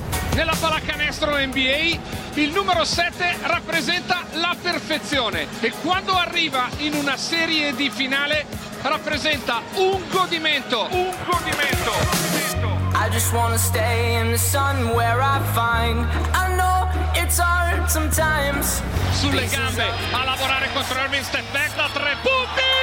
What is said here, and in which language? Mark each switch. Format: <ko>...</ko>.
<it>della pallacanestro NBA, il numero 7 rappresenta la perfezione e quando arriva in una serie di finale rappresenta un godimento, un godimento.</it> <en>I just wanna stay in the sun where I find. I know it's hard sometimes.</en> <it>Sulle gambe a lavorare contro Irving, step back da tre punti.</it>